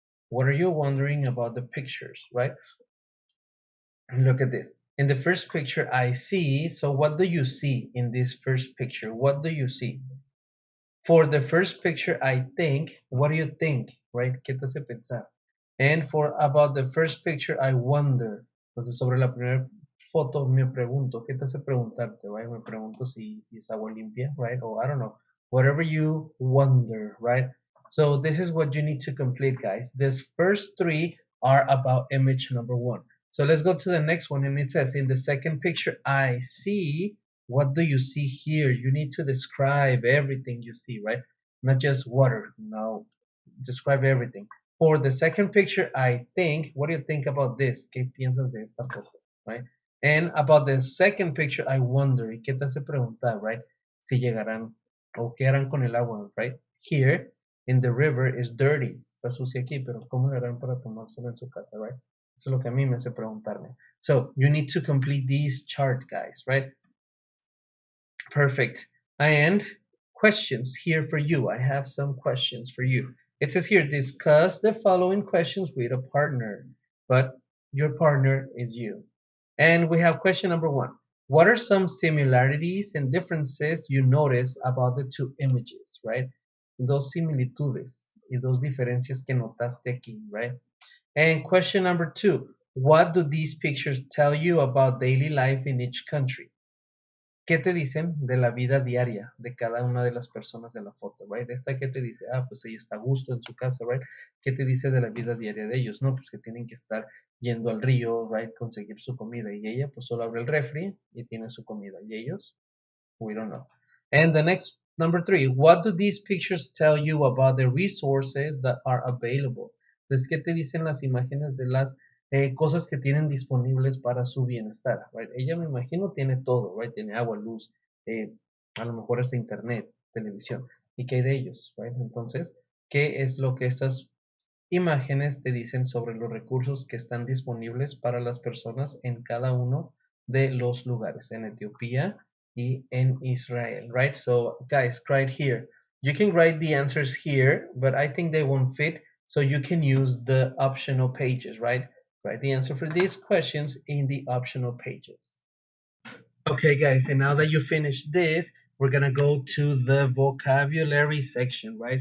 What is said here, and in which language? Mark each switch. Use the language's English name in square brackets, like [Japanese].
[English] What are you wondering about the pictures, right? Look at this. In the first picture I see, so what do you see in this first picture? What do you see? For the first picture, I think, what do you think, right? [Spanish] ¿Qué te hace pensar? [English] And for about the first picture, I wonder. [Spanish] Entonces, sobre la primera foto, me pregunto, ¿qué te hace preguntarte, right? Me pregunto si es agua limpia, right? [English] Or I don't know, whatever you wonder, right? So this is what you need to complete, guys. These first three are about image number one. So let's go to the next one, and it says, in the second picture, I see. What do you see here? You need to describe everything you see, right? Not just water. No, describe everything. For the second picture, I think, what do you think about this? [Spanish] ¿Qué piensas de esta foto? [English] Right? And about the second picture, I wonder, [Spanish] ¿y qué te hace preguntar, [English] right? [Spanish] Si llegarán o qué harán con el agua, right? [English] Here, in the river is dirty. [Spanish] Está sucia aquí, pero ¿cómo le harán para tomárselo en su casa, right? Eso es lo que a mí me hace preguntarme. [English] So, you need to complete this chart, guys, right? Perfect. And questions here for you. I have some questions for you. It says here, discuss the following questions with a partner, but your partner is you. And we have question number one. What are some similarities and differences you notice about the two images, right? [Spanish] Dos similitudes y dos diferencias que notaste aquí, right? [English] And question number 2, what do these pictures tell you about daily life in each country? [Spanish] ¿Qué te dicen de la vida diaria de cada una de las personas de la foto, right? Esta que te dice, pues ella está a gusto en su casa, right? ¿Qué te dice de la vida diaria de ellos? No, pues que tienen que estar yendo al río, right? Conseguir su comida. Y ella pues solo abre el refri y tiene su comida. ¿Y ellos? [English] We don't know. And the next, number 3, what do these pictures tell you about the resources that are available? [Spanish] Entonces, ¿qué te dicen las imágenes de las cosas que tienen disponibles para su bienestar? Right? Ella, me imagino, tiene todo, right? Tiene agua, luz, a lo mejor hasta internet, televisión. ¿Y qué hay de ellos? Right? Entonces, ¿qué es lo que estas imágenes te dicen sobre los recursos que están disponibles para las personas en cada uno de los lugares, en Etiopía y en Israel, right? [English] So guys, right here, you can write the answers here, but I think they won't fit, so you can use the optional pages, right? Write the answer for these questions in the optional pages. Okay, guys, and now that you finished this, we're gonna go to the vocabulary section, right?